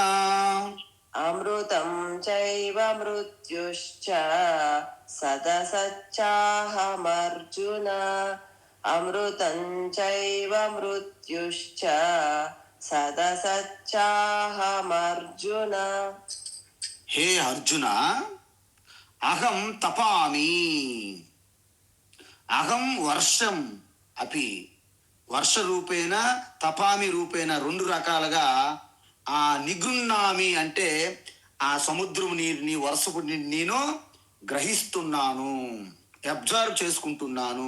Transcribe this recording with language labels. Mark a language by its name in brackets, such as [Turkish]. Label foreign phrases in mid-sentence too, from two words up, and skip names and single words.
[Sanskrit] अमृतं चैव मृत्युश्च सदसच्चाहमर्जुन अमृतं चैव मृत्युश्च सदसच्चाहमर्जुन హే అర్జున, అహం తపామి, అహం వర్షం అపి, వర్ష రూపేణ తపామి రూపేణ, [Telugu] రెండు రకాలుగా. ఆ నిగృహ్ణామి అంటే ఆ సముద్రం నీరుని, వర్షపు నీరుని నేను గ్రహిస్తున్నాను, అబ్జర్వ్ చేసుకుంటున్నాను.